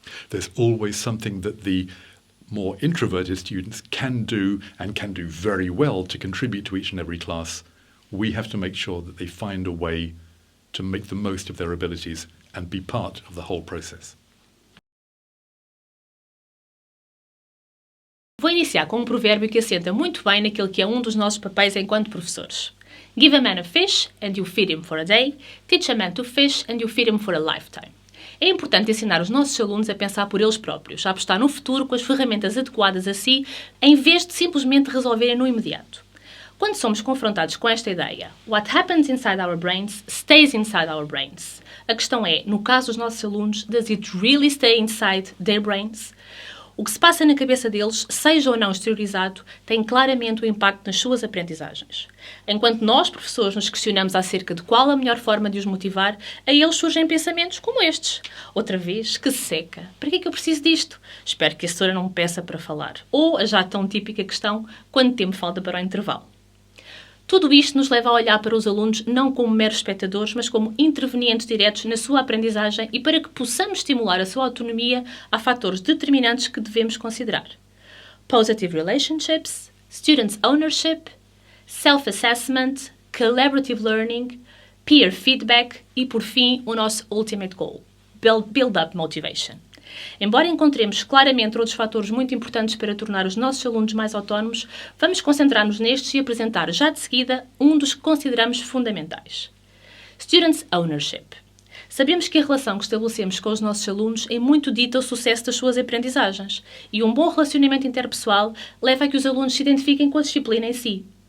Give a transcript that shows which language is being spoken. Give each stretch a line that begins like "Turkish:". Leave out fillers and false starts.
English: There's always something that the more introverted students can do and can do very well to contribute to each and every class. We have to make sure that they find a way to make the most of their abilities and be part of the whole process.
Portuguese: Vou iniciar com um provérbio que assenta muito bem naquele que é um dos nossos papéis enquanto professores.
English: Give a man a fish and you feed him for a day. Teach a man to fish and you feed him for a lifetime.
Portuguese: É importante ensinar os nossos alunos a pensar por eles próprios, a apostar no futuro com as ferramentas adequadas a si, em vez de simplesmente resolverem no imediato. Quando somos confrontados com esta ideia,
English: what happens inside our brains stays inside our brains.
Portuguese: A questão é, no caso dos nossos alunos,
English: does it really stay inside their brains?
Portuguese: O que se passa na cabeça deles, seja ou não exteriorizado, tem claramente um impacto nas suas aprendizagens. Enquanto nós, professores, nos questionamos acerca de qual a melhor forma de os motivar, a eles surgem pensamentos como estes. Outra vez, que seca. Para que é que eu preciso disto? Espero que a assessora não me peça para falar. Ou a já tão típica questão, quanto tempo falta para o intervalo? Tudo isto nos leva a olhar para os alunos não como meros espectadores, mas como intervenientes diretos na sua aprendizagem e para que possamos estimular a sua autonomia, há fatores determinantes que devemos considerar.
English: Positive relationships, students' ownership, self-assessment, collaborative learning, peer feedback
Portuguese: e, por fim, o nosso
English: ultimate goal, build-up motivation.
Portuguese: Embora encontremos claramente outros fatores muito importantes para tornar os nossos alunos mais autónomos, vamos concentrar-nos nestes e apresentar já de seguida um dos que consideramos fundamentais.
English: Students' ownership.
Portuguese: Sabemos que a relação que estabelecemos com os nossos alunos é muito dita o sucesso das suas aprendizagens, e um bom relacionamento interpessoal leva a que os alunos se identifiquem com a disciplina em si.